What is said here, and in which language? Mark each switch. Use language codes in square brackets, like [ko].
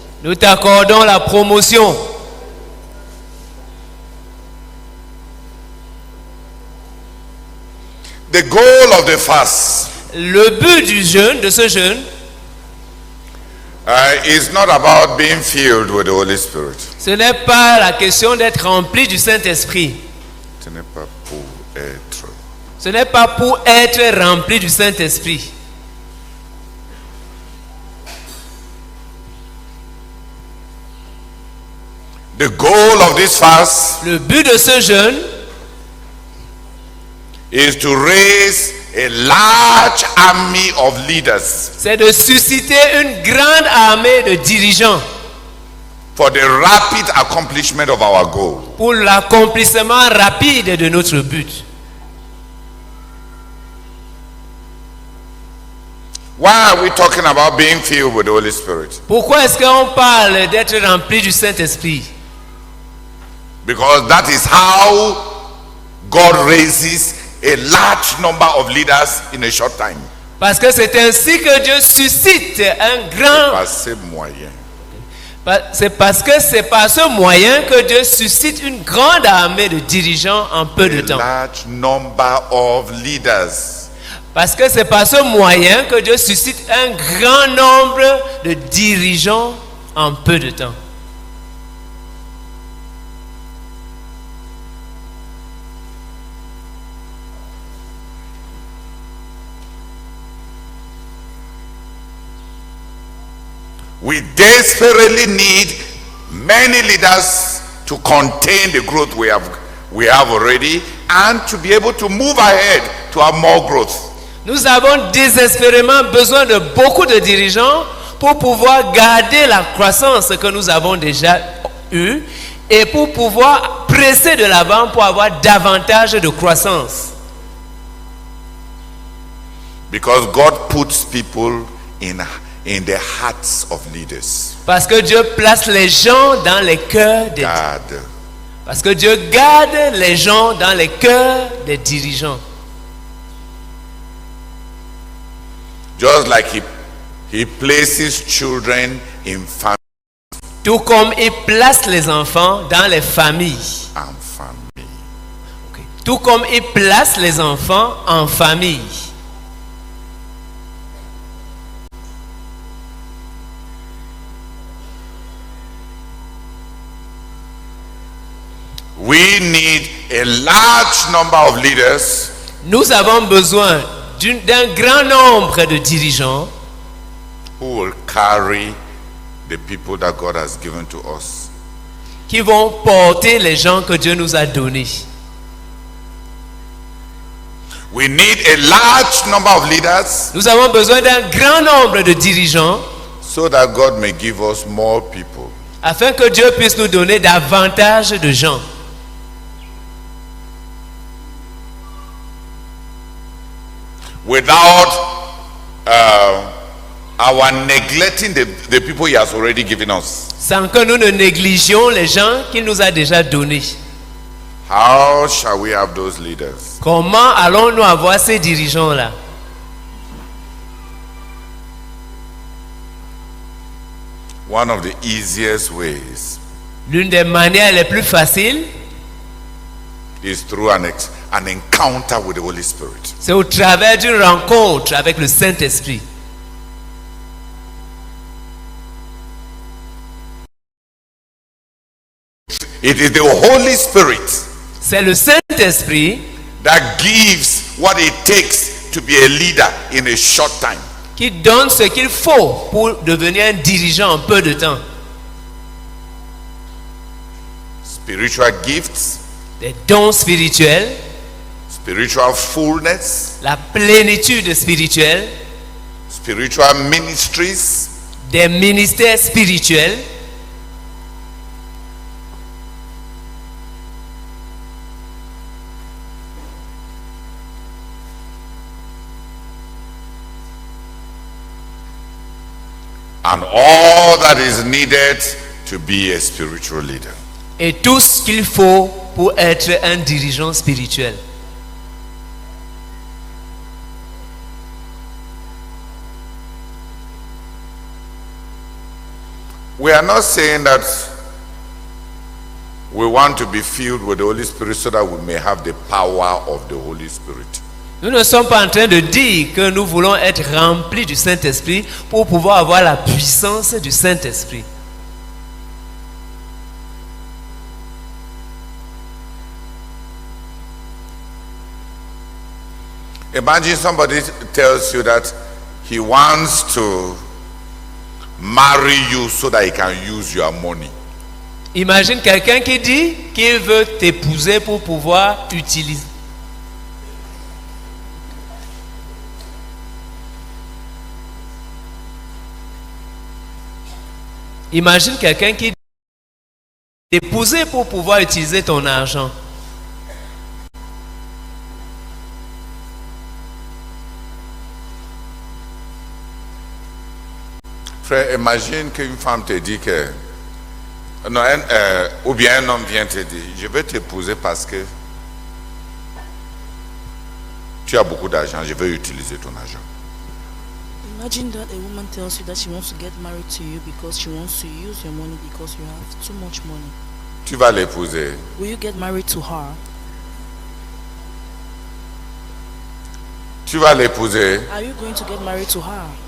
[fr] Nous t'accordons la promotion. [en] The goal of the fast. [fr] Le but du jeûne, de ce jeûne, [en] is not about being filled with the Holy Spirit. [fr] Ce n'est pas la question d'être rempli du Saint-Esprit. Ce n'est pas pour être. Ce n'est pas pour être rempli du Saint-Esprit. [en] The goal of this fast. [fr] Le but de ce jeûne [en] is to raise a large army of leaders. [fr] C'est de susciter une grande armée de dirigeants. [en] For the rapid accomplishment of our goal. [fr] Pour l'accomplissement rapide de notre but. [en] Why are we talking about being filled with the Holy Spirit? [fr] Pourquoi est-ce qu'on parle d'être rempli du Saint-Esprit? [en] Because that is how God raises a large number of leaders in a short time. [fr] Parce que c'est ainsi que Dieu suscite un grand... Par ces moyens. C'est parce que c'est par ce moyen que Dieu suscite une grande armée de dirigeants en peu de temps. [en] A large number of leaders. [fr] Parce que c'est par ce moyen que Dieu suscite un grand nombre de dirigeants en peu de temps. [en] We desperately need many leaders to contain the growth we have already and to be able to move ahead to have more growth. [fr] Nous avons désespérément besoin de beaucoup de dirigeants pour pouvoir garder la croissance que nous avons déjà eue et pour pouvoir presser de l'avant pour avoir davantage de croissance. [en] Because God puts people in the hearts of leaders. [fr] Parce que Dieu place les gens dans les cœurs des dirigeants. Parce que Dieu garde les gens dans les cœurs des dirigeants. [en] Just like he places children in families. [fr] Tout comme il place les enfants dans les familles. En famille. [en] Okay. [fr] Tout comme il place les enfants en famille. [en] We need a large number of leaders. [fr] Nous avons besoin d'un grand nombre de dirigeants [en] who will carry the people that God has given to us. [fr] Qui vont porter les gens que Dieu nous a donnés. [en] We need a large number of leaders. [fr] Nous avons besoin d'un grand nombre de dirigeants. [en] So that God may give us more people. [fr] Afin que Dieu puisse nous donner davantage de gens. [en] Without our neglecting the people he has already given us. [fr] Sans que nous ne négligions les gens qu'il nous a déjà donnés. [en] How shall we have those leaders? [fr] Comment allons-nous avoir ces dirigeants-là? [en] One of the easiest ways. [fr] L'une des manières les plus faciles [en] is through an encounter with the Holy Spirit. [fr] C'est au travers d'une rencontre avec le Saint-Esprit. [en] It is the Holy Spirit. [fr] C'est le Saint-Esprit [en] that gives what it takes to be a leader in a short time. [fr] Qui donne ce qu'il faut pour devenir un dirigeant en peu de temps. [en] Spiritual gifts. [fr] Des dons spirituels. [en] Spiritual fullness. [fr] La plénitude spirituelle. [en] Spiritual ministries. [fr] Des ministères spirituels. [en] And all that is needed to be a spiritual leader. [fr] Et tout ce qu'il faut pour être un dirigeant spirituel. [en] We are not saying that we want to be filled with the Holy Spirit so that we may have the power of the Holy Spirit. [fr] Nous ne sommes pas en train de dire que nous voulons être remplis du Saint-Esprit pour pouvoir avoir la puissance du Saint-Esprit. [en] Imagine somebody tells you that he wants to marry you so that he can use your money. [fr] Imagine quelqu'un qui dit qu'il veut t'épouser pour pouvoir utiliser. Imagine quelqu'un qui dit t'épouser pour pouvoir utiliser ton argent. Frère, imagine qu'une femme te dit que... Non, ou bien un homme vient te dire, je veux t'épouser parce que tu as beaucoup d'argent, je veux utiliser ton argent. [en] Imagine that a woman tells you that she wants to get married to you because she wants to use your money because you have too much money. [fr] Tu vas l'épouser. [en] Will you get married to her? [fr] Tu vas l'épouser. [en] Are you going to get married to her?